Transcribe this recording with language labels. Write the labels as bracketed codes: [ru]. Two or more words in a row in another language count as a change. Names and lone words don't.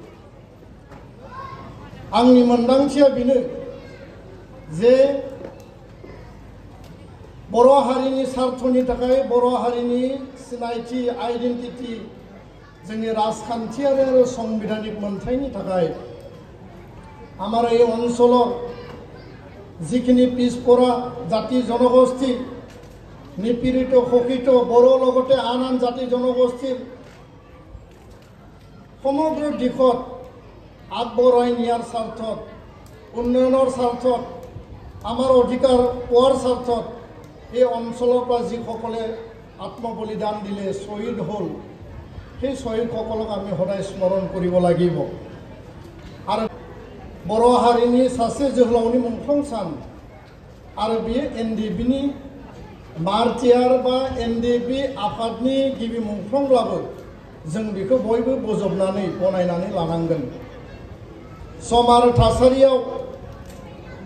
[brx] आंनि मोनदांथिया बेनो जे बर' हारिनि स्वार्थनि थाखाय बर' हारिनि सिनायथि आइडेन्टिटि जोंनि राजखान्थियारि आरो संबिधानिक मोनथायनि थाखाय आमार [as] এই অঞ্চলৰ যিখিনি পিছপৰা জাতি জনগোষ্ঠী নিপীড়িত শোষিত বড়ো লগতে আন আন জাতি জনগোষ্ঠীৰ সমগ্ৰ দিশত আগবঢ়াই নিয়াৰ স্বাৰ্থত উন্নয়নৰ স্বাৰ্থত আমাৰ অধিকাৰ পোৱাৰ স্বাৰ্থত এই অঞ্চলৰ পৰা যিসকলে আত্মবলিদান দিলে শ্বহীদ হ'ল সেই শ্বহীদসকলক আমি সদায় স্মৰণ কৰিব লাগিব আৰু [brx] बर' हारिनि सासे जोहोलावनि मुंख्लं सान आरो बेयो NDFBनि मार्टियार बा NDFB आफादनि गिबि मुंख्लंब्लाबो जों बेखौ बयबो बोजबनानै गनायनानै लानांगोन सम आरो थासारियाव